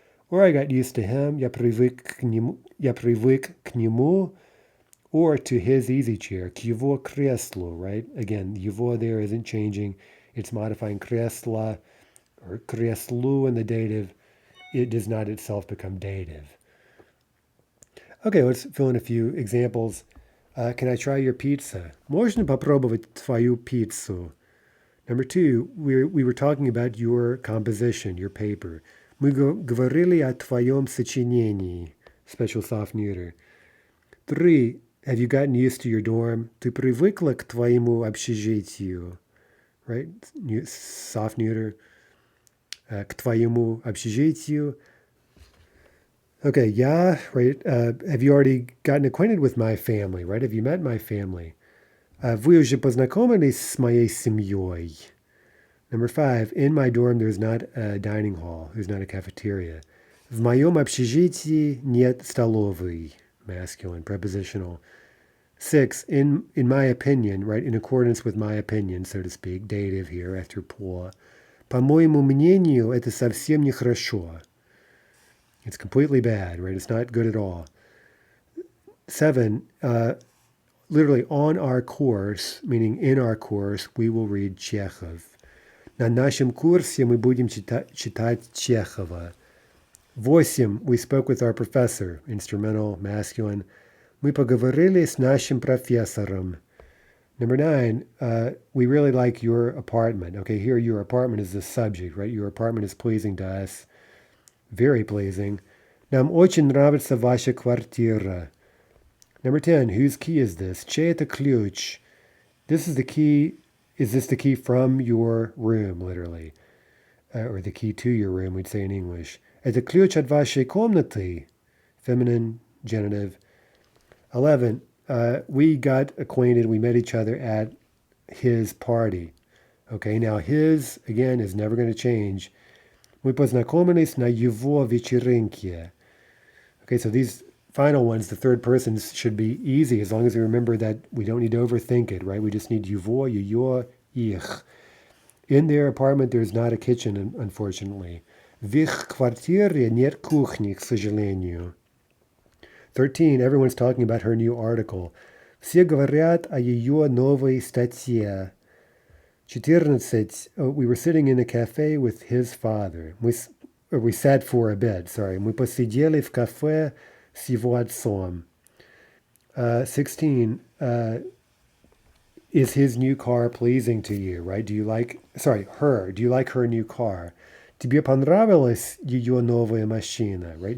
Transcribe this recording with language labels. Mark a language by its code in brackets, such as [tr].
[en] Or I got used to him, [ru] я привык к нему, [en] or to his easy chair, [ru] к его креслу, [en] right? Again, его there isn't changing. It's modifying кресла or креслу in the dative. It does not itself become dative. Okay, let's fill in a few examples. Can I try your pizza? [ru] Можно попробовать твою пиццу? [en] Number two, we were talking about your composition, your paper. [ru] Мы говорили о твоем сочинении. [en] Special soft neuter. Three, have you gotten used to your dorm? [ru] Ты привыкла к твоему общежитию? [en] Right? Soft neuter. [ru] К твоему общежитию. [en] Okay, yeah, right. Have you already gotten acquainted with my family, right? Have you met my family? [ru] Вы уже познакомились с моей семьей? [en] Number five, in my dorm there's not a dining hall, there's not a cafeteria. [ru] В моем общежитии нет столовой, [en] masculine, prepositional. Six, in my opinion, right, in accordance with my opinion, so to speak, dative here after по. [ru] По моему мнению, это совсем нехорошо. [en] It's completely bad, right? It's not good at all. Seven, literally on our course, meaning in our course, we will read Chekhov. [ru] На нашем курсе мы будем читать Чехова. [en] Восемь, we spoke with our professor, instrumental, masculine. [ru] Мы поговорили с нашим профессором. [en] Number nine, we really like your apartment. Okay, here your apartment is the subject, right? Your apartment is pleasing to us. Very pleasing. [ru] Нам очень нравится ваша квартира. [en] Number 10, whose key is this? [ru] Чей это ключ? [en] This is the key. Is this the key from your room, literally? Or the key to your room, we'd say in English. [ru] Это ключ от вашей комнаты. [en] Feminine, genitive. 11, we got acquainted, we met each other at his party. Okay, now his, again, is never going to change. [ru] Мы познакомились на его вечеринке. [en] Okay, so these final ones, the third persons, should be easy as long as we remember that we don't need to overthink it, right? We just need его, ее, их. In their apartment, there's not a kitchen, unfortunately. [ru] В их квартире нет кухни, к сожалению. [en] 13, everyone's talking about her new article. [ru] Все говорят о ее новой статье. [en] 14, we were sitting in a cafe with his father. We sat for a bit, sorry. [ru] Мы посидели в кафе с его отцом. [en] 16, is his new car pleasing to you, right? Do you like her new car? [ru] Тебе понравилась ее новая машина, right?